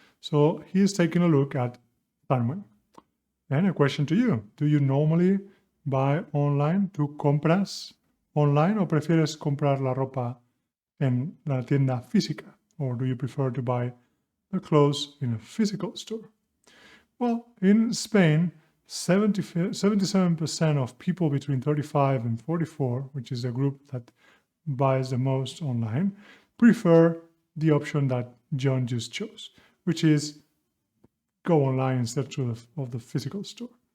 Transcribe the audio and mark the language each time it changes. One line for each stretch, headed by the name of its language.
English: So he's taking a look at Farman. And a question to you. Do you normally buy online?
Spanish: ¿Tú compras online o prefieres comprar la ropa en la tienda física?
English: Or do you prefer to buy the clothes in a physical store? Well, in Spain, 77% of people between 35 and 44, which is the group that buys the most online, prefer the option that John just chose, which is go online instead of the physical store.